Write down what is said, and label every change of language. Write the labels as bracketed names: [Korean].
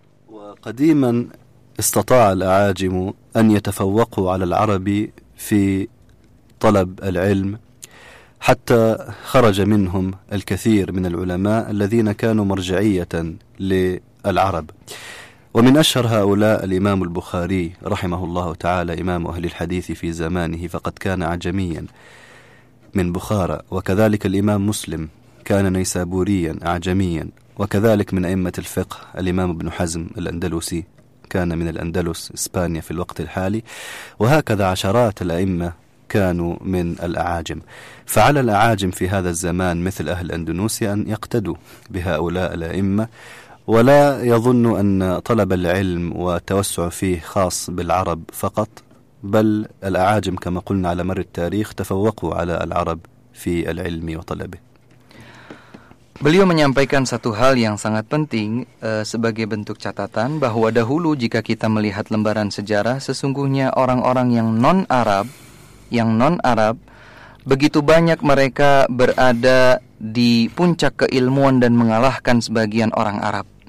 [Arabic] Wa qadiman istata' al-a'ajim an yatafawwaqu 'ala al-'arab fi talab al-'ilm حتى خرج منهم الكثير من العلماء الذين كانوا مرجعية للعرب. ومن أشهر هؤلاء الإمام البخاري رحمه الله تعالى، إمام أهل الحديث في زمانه، فقد كان عجميا من بخارى، وكذلك الإمام مسلم كان نيسابوريا عجميا، وكذلك من أئمة الفقه الإمام ابن حزم الأندلسي كان من الأندلس إسبانيا في الوقت الحالي، وهكذا عشرات الأئمة كانوا من الأعاجم. فعلى الأعاجم في هذا الزمان مثل أهل أندونيسيا أن يقتدوا بهؤلاء الأئمة، ولا يظن أن طلب العلم وتوسع فيه خاص بالعرب فقط، بل الأعاجم كما قلنا على مر التاريخ تفوقوا على العرب في العلم وطلبه. [Indonesian] Beliau menyampaikan satu hal yang sangat penting sebagai bentuk catatan, bahwa dahulu jika kita melihat lembaran sejarah, sesungguhnya orang-orang yang non-Arab begitu banyak mereka berada di puncak keilmuan dan mengalahkan sebagian orang Arab.